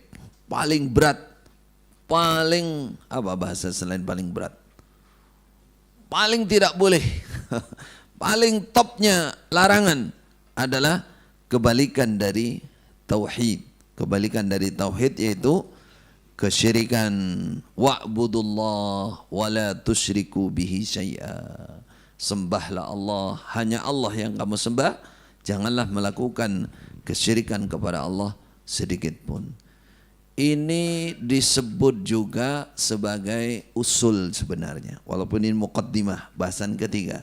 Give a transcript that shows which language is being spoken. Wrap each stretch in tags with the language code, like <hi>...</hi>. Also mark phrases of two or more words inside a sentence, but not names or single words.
<id>Paling berat, paling apa bahasa selain paling berat? Paling tidak boleh. Paling topnya larangan adalah kebalikan dari tauhid. Kebalikan dari tauhid yaitu kesyirikan.</id> <ar>واعبدوا الله ولا تشركوا به شيئا.</ar> <id>Sembahlah Allah, hanya Allah yang kamu sembah, janganlah melakukan kesyirikan kepada Allah sedikit pun. Ini disebut juga sebagai usul sebenarnya, walaupun ini muqaddimah, bahasan ketiga.</id>